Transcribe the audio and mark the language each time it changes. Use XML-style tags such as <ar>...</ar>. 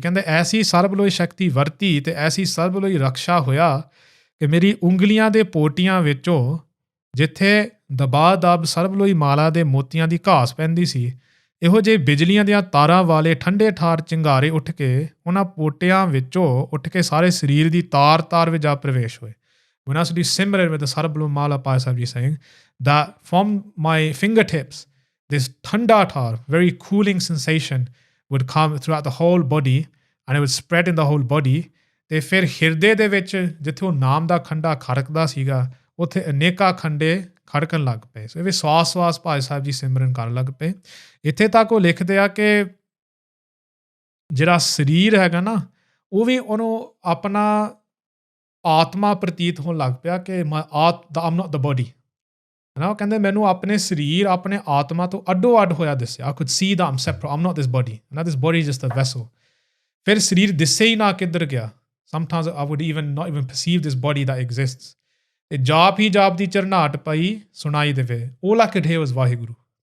<pa>ਕਹਿੰਦੇ ਐਸੀ ਸਰਬਲੋਹੀ ਸ਼ਕਤੀ ਵਰਤੀ ਅਤੇ ਐਸੀ ਸਰਬਲੋਹੀ ਰਕਸ਼ਾ ਹੋਇਆ ਕਿ ਮੇਰੀ ਉਂਗਲੀਆਂ ਦੇ ਪੋਟੀਆਂ ਵਿੱਚੋਂ ਜਿੱਥੇ ਦਬਾ ਦਬ ਸਰਬਲੋਹੀ ਮਾਲਾ ਦੇ ਮੋਤੀਆਂ ਦੀ ਘਾਸ ਪੈਂਦੀ ਸੀ, ਇਹੋ ਜਿਹੇ ਬਿਜਲੀਆਂ ਦੀਆਂ ਤਾਰਾਂ ਵਾਲੇ ਠੰਡੇ ਠਾਰ ਚਿੰਗਾਰੇ ਉੱਠ ਕੇ ਉਹਨਾਂ ਪੋਟਿਆਂ ਵਿੱਚੋਂ ਉੱਠ ਕੇ ਸਾਰੇ ਸਰੀਰ ਦੀ ਤਾਰ ਤਾਰ ਵਿੱਚ ਜਾ ਪ੍ਰਵੇਸ਼ ਹੋਏ।</pa> <en>When I used to do Simran with the Sarabloh Mala, Bhai Sahib Ji saying that from my fingertips, this thanda tar, very cooling sensation would come throughout the whole body and it would spread in the whole body.</en> <pa>ਤੇ ਫਿਰ ਹਿਰਦੇ ਦੇ ਵਿੱਚ ਜਿੱਥੇ ਉਹ ਨਾਮ ਦਾ ਖੰਡਾ ਖੜਕਦਾ ਸੀਗਾ ਉੱਥੇ ਅਨੇਕਾਂ ਖੰਡੇ ਖੜਕਣ ਲੱਗ ਪਏ। ਸੋ ਇਹ ਵੀ ਸਵਾਸ ਭਾਈ ਸਾਹਿਬ ਜੀ ਸਿਮਰਨ ਕਰਨ ਲੱਗ ਪਏ। ਇੱਥੇ ਤੱਕ ਉਹ ਲਿਖਦੇ ਆ ਕਿ ਜਿਹੜਾ ਸਰੀਰ ਹੈਗਾ ਨਾ ਉਹ ਵੀ ਉਹਨੂੰ ਆਪਣਾ ਆਤਮਾ ਪ੍ਰਤੀਤ ਹੋਣ ਲੱਗ ਪਿਆ ਕਿ</pa> <en>I'm not the body</en> <pa>ਹੈ ਨਾ। ਉਹ ਕਹਿੰਦੇ ਮੈਨੂੰ ਆਪਣੇ ਸਰੀਰ ਆਪਣੇ ਆਤਮਾ ਤੋਂ ਅੱਡੋ ਅੱਡ ਹੋਇਆ ਦਿਸਿਆ।</pa> <en>I could see that I'm separate, I'm not this body, and this body is just a vessel।</en> <pa>ਫਿਰ ਸਰੀਰ ਦਿਸੇ ਹੀ ਨਾ ਕਿੱਧਰ ਗਿਆ।</pa> <en>Sometimes I would not even perceive this body that exists।</en> <pa>ਤੇ ਜਾਪ ਹੀ ਜਾਪ ਦੀ ਚਰਨਾਟ ਪਈ ਸੁਣਾਈ ਦੇਵੇ।</pa> <en>All I could hear was</en> <pa>Waheguru.</pa>